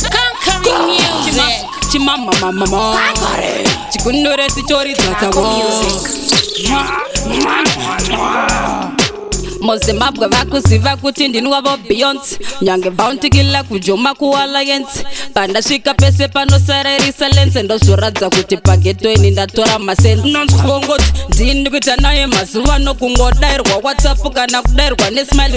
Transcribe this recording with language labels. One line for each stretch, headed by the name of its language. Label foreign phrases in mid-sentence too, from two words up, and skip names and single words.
English: Conquering music. Chima-, chima-, ma-, ma-, ma-, ma. Conquering.
Shona: Chikunure sitori dzatsa Conquer wo. music. Mwa, mwa, mwa, mwa. MuZimbabwe vakuziva kuti ndini wavo Beyonce. Nyange Bounty Killer kujoma kuAlliance. Pandasvika pese panosara iri silence. Ndozvoradza kuti pageto ini ndatora masense. Unonzwa vongoti, ndini kuita naye mazuva ano kungodairwa WhatsApp kana kudairwa nesmile.